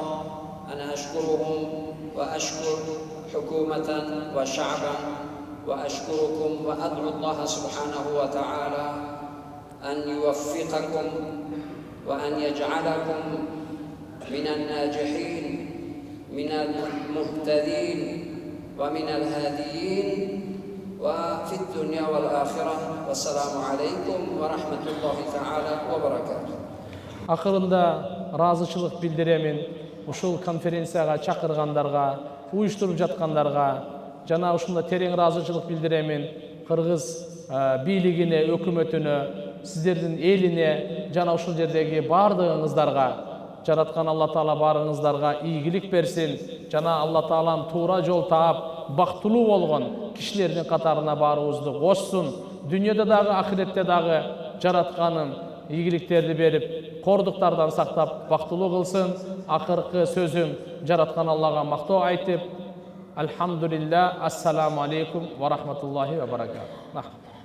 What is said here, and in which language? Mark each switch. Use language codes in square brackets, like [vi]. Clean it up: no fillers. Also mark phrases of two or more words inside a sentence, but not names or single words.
[ar] أنا أشكرهم وأشكر حكومة وشعبا وأشكركم وأدعو الله سبحانه وتعالى أن يوفقكم وأن يجعلكم من الناجحين من المهتدين ومن الهاديين وفي الدنيا والآخرة. والسلام عليكم ورحمة الله تعالى وبركاته. [ky] Акырында ыраазычылык билдиремин ушул конференцияга чакыргандарга, уюштуруп жаткандарга жана ушунда терең ыраазычылык билдиремин Кыргыз бийлигине, өкмөтүнө, сиздердин элине жана ушул жердеги баардыгыңыздарга. Жараткан Алла Таала баарыңыздарга ийгилик берсин жана Алла Таалам туура жол таап, бактылуу болгон кишилердин катарына баарыбызды кошсун. Дүйнөдө дагы, ахиретте дагы жаратканын ийгиликтерди берип, кордуктардан сактап, бактылуу кылсын. Акыркы сөзүм жараткан Аллага мактоо айтып, [ar] الحمد لله، السلام عليكم ورحمة الله وبركاته.